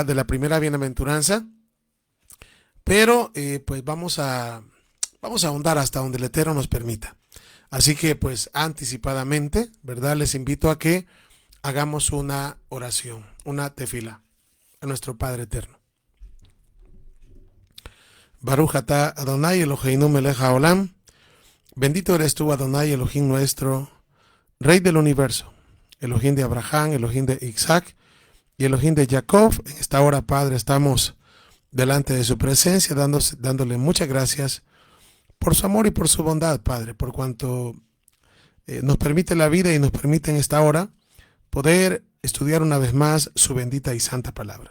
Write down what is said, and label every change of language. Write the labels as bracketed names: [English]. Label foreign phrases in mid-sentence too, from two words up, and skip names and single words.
[Spanish] De la primera bienaventuranza, pero pues vamos a ahondar hasta donde el Eterno nos permita. Así que pues anticipadamente, ¿verdad? Les invito a que hagamos una oración, una tefila a nuestro Padre Eterno. [Hebrew] ברוך אתה אדוני אלוהינו מלך העולם. [Spanish] Bendito eres tú, Adonai, Elohim nuestro, Rey del universo, Elohim de Abraham, Elohim de Isaac y Elohim de Jacob. En esta hora, Padre, estamos delante de su presencia, dándole muchas gracias por su amor y por su bondad, Padre, por cuanto nos permite la vida y nos permite en esta hora poder estudiar una vez más su bendita y santa palabra.